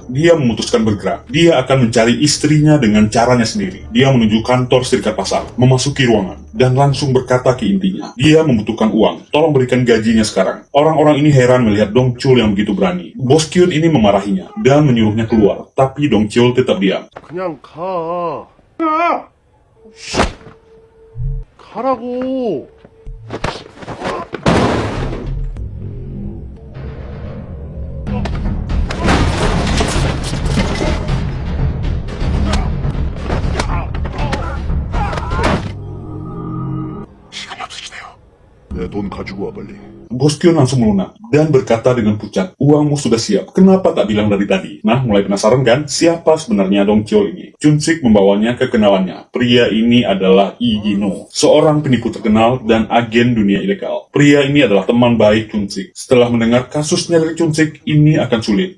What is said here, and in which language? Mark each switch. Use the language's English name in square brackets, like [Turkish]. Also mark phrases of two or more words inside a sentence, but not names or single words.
[Indonesian] Dia memutuskan bergerak. Dia akan mencari istrinya dengan caranya sendiri. Dia menuju kantor serikat pasar, memasuki ruangan, dan langsung berkata ke intinya. Dia membutuhkan uang. Tolong berikan gajinya sekarang. Orang-orang ini heran melihat Dongchul yang begitu berani. Bos Kyun ini memarahinya dan menyuruhnya keluar. Tapi Dongchul tetap diam. [Korean] 그냥 가. 가라고. 시간이 없으시네요. 내 돈 가지고 와 빨리. [Indonesian] Bos Kyun langsung melunak dan berkata dengan pucat, uangmu sudah siap, kenapa tak bilang dari tadi? Nah, mulai penasaran kan, siapa sebenarnya Dongchul ini? Chun-sik membawanya ke kenalannya. Pria ini adalah Lee Gino, seorang penipu terkenal dan agen dunia ilegal. Pria ini adalah teman baik Chun-sik. Setelah mendengar kasusnya dari Chun-sik, ini akan sulit.